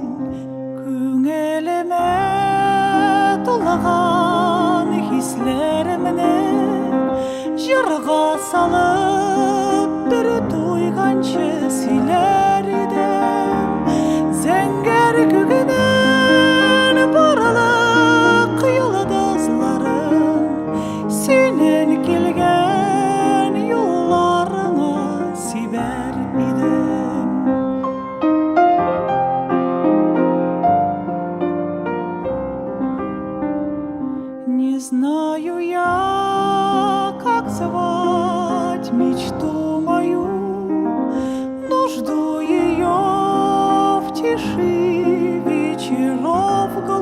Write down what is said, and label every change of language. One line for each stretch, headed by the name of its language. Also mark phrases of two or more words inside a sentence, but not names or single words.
Tatar: Күңелемә тулган хисләремне җырга салып бер туйганчы сөйләр идем. Зәңгәр күгенән барлык йолдызларым, синең килгән юлларыңа сибәр идем.
Russian: Не знаю я, как звать мечту мою, но жду ее в тиши вечеров голубых.